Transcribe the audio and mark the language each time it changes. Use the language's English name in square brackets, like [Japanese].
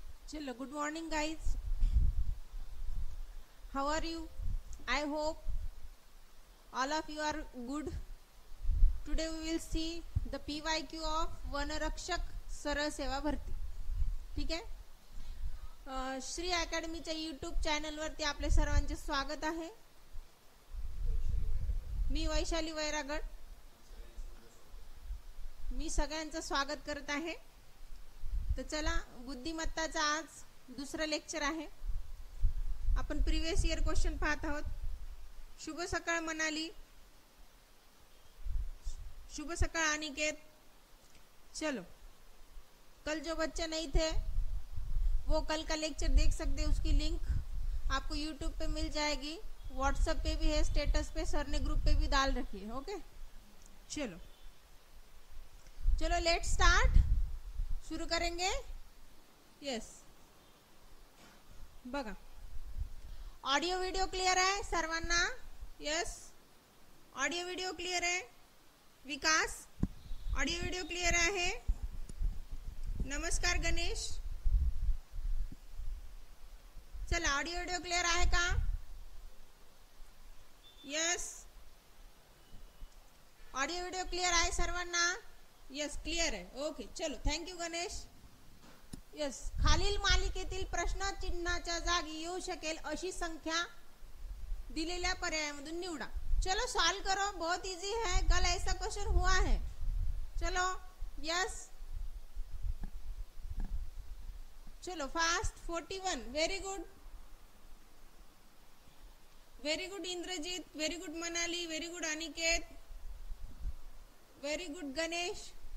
[English] Chalo, good morning guys. How are you? I hope all of you are good. Today we will see the PYQ of वनरक्षक सरळ सेवा भरती. [Marathi] ठीक आहे. Shri अकॅडमीच्या YouTube channel वरती आपले सर्वांचे स्वागत आहे. मी वैशाली वैरागड. मी सगळ्यांचं स्वागत करत आहे. तर चला, बुद्धिमत्ताचा आज दुसरं लेक्चर आहे. अपन प्रीवियस ईयर क्वेश्चन पाहत आहोत. शुभ सकाळ मनाली, शुभ सकाळ अनिकेत. [Hindi] चलो, कल जो बच्चे नहीं थे वो कल का लेक्चर देख सकते हैं. उसकी लिंक आपको यूट्यूब पे मिल जाएगी, व्हाट्सएप पे भी है, स्टेटस पे सर ने ग्रुप पे भी डाल रखी है. ओके, चलो चलो [English] Let start. [Hindi] शुरू करेंगे. [Marathi] यस, बघा, ऑडिओ व्हिडिओ क्लियर आहे सर्वांना? यस, ऑडिओ व्हिडिओ क्लियर आहे. विकास, ऑडिओ व्हिडिओ क्लियर आहे? नमस्कार गणेश. चला, ऑडिओ व्हिडिओ क्लियर आहे का? यस, ऑडिओ व्हिडिओ क्लियर आहे सर्वांना? यस, क्लियर आहे. ओके, चलो, थँक्यू गणेश. यस, खालील मालिकेतील प्रश्न चिन्हाच्या जागी येऊ शकेल अशी संख्या दिलेल्या पर्यायामधून निवडा. [Hindi] चलो सॉल्व करो, बहुत इजी है. कल ऐसा क्वेश्चन हुआ है. चलो, यस, चलो fast. [English] 41, very good, very good Indrajit, very good Manali, very good Aniket, very good Ganesh.